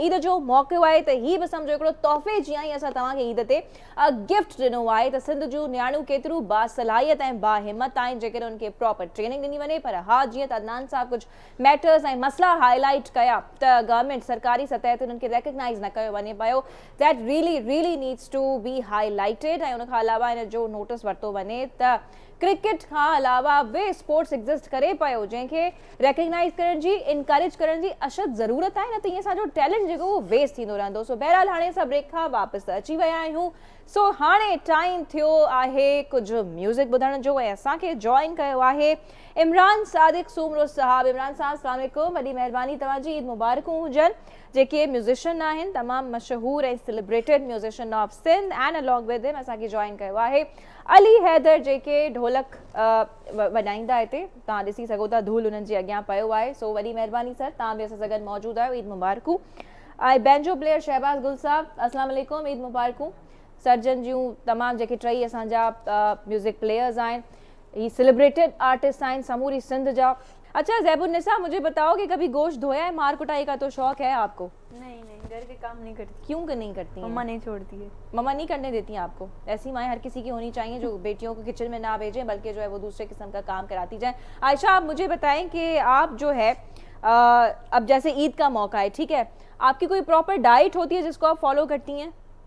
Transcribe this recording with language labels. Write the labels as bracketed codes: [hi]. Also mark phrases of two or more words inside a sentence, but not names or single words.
[sd] ईद जो मौक़ो आहे त ही बि सम्झो हिकिड़ो तोहफ़े जीअं ई असां तव्हांखे ईद ते गिफ्ट ॾिनो आहे त सिंध जूं नियाणियूं केतिरियूं बासलाहियत ऐं बाहिमत आहिनि जेकॾहिं उनखे [en] proper training [sd] ॾिनी वञे। पर हा, जीअं त अदनान साहब कुझु मैटर्स ऐं मसला हाईलाइट कया त गवर्नमेंट सरकारी सतह ते उन्हनि खे रेकग्नाइज़ न कयो वञे पियो, [en] That really needs to be highlighted. [sd] ऐं उनखां अलावा हिन जो नोटिस वरितो वञे त क्रिकेट खां अलावा बि [en] sports exist [sd] करे पियो जंहिंखे रेकग्नाइज़ करण जी, इनकरेज करण जी अशद ज़रूरत आहे, न त ईअं असांजो टैलेंट जेको उहो वेस्ट थींदो रहंदो। सो बहरहाल हाणे असां ब्रेक खां वापसि अची विया आहियूं। सो हाणे टाइम थियो आहे कुझु म्यूज़िक ॿुधण जो ऐं असांखे जॉइन कयो आहे इमरान सादिक सूमरो साहब। इमरान साहब [ar] السلام عليكم, [sd] वॾी महिरबानी, तव्हांजी ईद मुबारकूं हुजनि। जेके म्यूज़िशियन आहिनि, तमामु मशहूर ऐं [en] celebrated musician of Sindh, and along with him [sd] असांखे जॉइन कयो आहे अली हैदर जेके ढोलक वॼाईंदा हिते, तव्हां ॾिसी सघो था धूल हुननि जे अॻियां पियो आहे। सो वॾी महिरबानी सर, तव्हां बि असां सां गॾु मौजूदु आहियो, ईद मुबारकूं। ऐं [en] banjo player [sd] शहबाज़ गुल साहब, [ar] السلام عليكم, [sd] ईद मुबारकूं। सर्जन जूं तमामु जेके टई असांजा [en] music players [sd] आहिनि, ही [en] celebrated artist [sd] आहिनि समूरी सिंध जा। [ur] اچھا زیب النساء، مجھے بتاؤ کہ کبھی گوشت دھویا ہے؟ مار کٹائی کا تو شوق ہے آپ کو? نہیں، گھر کے کام نہیں کرتی. کیوں نہیں کرتی? مما نہیں چھوڑتی ہے. مما نہیں کرنے دیتی ہیں آپ کو؟ ایسی مائیں ہر کسی کی ہونی چاہییں جو بیٹیوں کو کچن میں نہ بھیجیں، بلکہ جو ہے وہ دوسرے قسم کا کام کراتی جائے. عائشہ، آپ مجھے بتائیں کہ آپ جو ہے اب جیسے عید کا موقع ہے، ٹھیک ہے، آپ کی کوئی [en] proper diet [ur] ہوتی ہے جس کو آپ فالو کرتی ہیں?